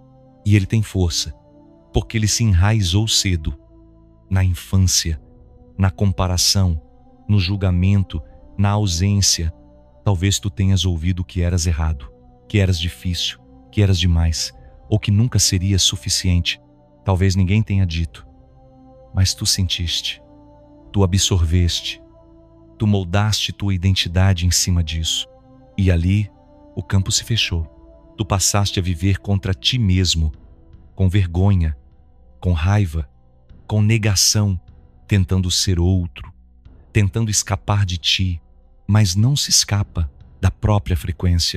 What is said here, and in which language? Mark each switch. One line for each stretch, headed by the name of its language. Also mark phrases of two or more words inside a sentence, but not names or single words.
Portuguese: E ele tem força, porque ele se enraizou cedo, na infância, na comparação, no julgamento, na ausência. Talvez tu tenhas ouvido que eras errado, que eras difícil, que eras demais, ou que nunca seria suficiente. Talvez ninguém tenha dito, mas tu sentiste, tu absorveste, tu moldaste tua identidade em cima disso. E ali o campo se fechou. Tu passaste a viver contra ti mesmo, com vergonha, com raiva, com negação, tentando ser outro, tentando escapar de ti, mas não se escapa da própria frequência.